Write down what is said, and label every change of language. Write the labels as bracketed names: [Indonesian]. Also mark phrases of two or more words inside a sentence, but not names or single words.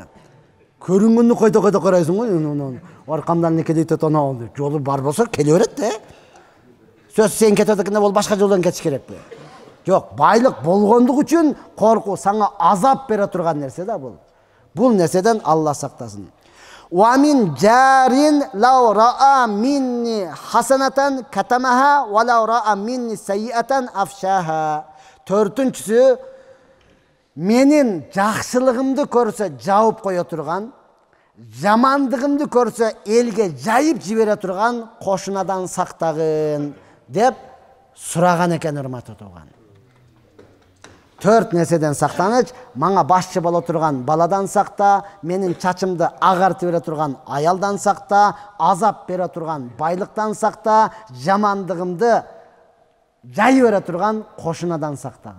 [Kyrgyz] Көрүнгөндү който-който карайсың го, аркамдан не келет анау деп. Жолу бар болсо келе берет да. Сөз сен кетет экенде бол башка жолдон кетиш керекпи? Жок, байлык болгондук үчүн коркуу, сага азап бере турган нерсе да бул. Бул нерседен Алла сактасын. [Arabic] ومن جار لو رأى مني حسنة كتمها ولو رأى مني سيئة أفشاها. [Kyrgyz] Төртүнчүсү, менин жакшылыгымды көрсө жаап кое турган, жамандыгымды көрсө элге жайып жибере турган кошунадан сактагын деп сураган экен урматтуу тууган. 4 нерседен сактаныч, мага башчы боло турган баладан сакта, менин чачымды агартып бере турган аялдан сакта, азап бере турган байлыктан сакта, жамандыгымды жайып бере турган кошунадан сактаган.